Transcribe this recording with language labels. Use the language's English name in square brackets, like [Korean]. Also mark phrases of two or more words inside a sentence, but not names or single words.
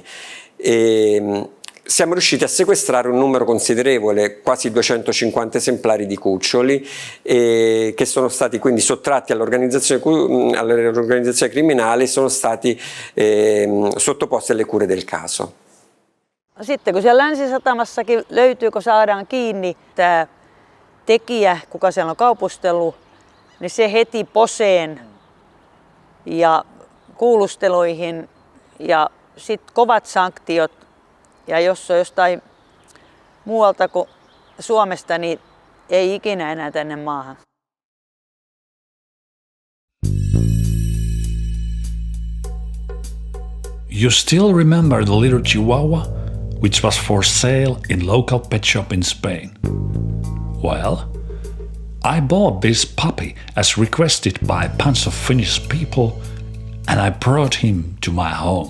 [Italian] Siamo riusciti a sequestrare un numero considerevole, quasi 250 esemplari di cuccioli, che sono stati quindi sottratti all'organizzazione criminale e sono stati sottoposti alle cure del caso. [Finnish] Sitten kun siellä Länsisatamassakin löytyy, kun saadaan kiinni tämä tekijä, kuka siellä on kaupustellut, niin se heti poseen ja kuulusteluihin ja sitten kovat sanktiot. Ja jos on jostain muualta kuin Suomesta, niin ei ikinä enää tänne maahan. [English] You still remember the little Chihuahua, which was for sale in local pet shop in Spain? Well, I bought this puppy as requested by a bunch of Finnish people, and I brought him to my home.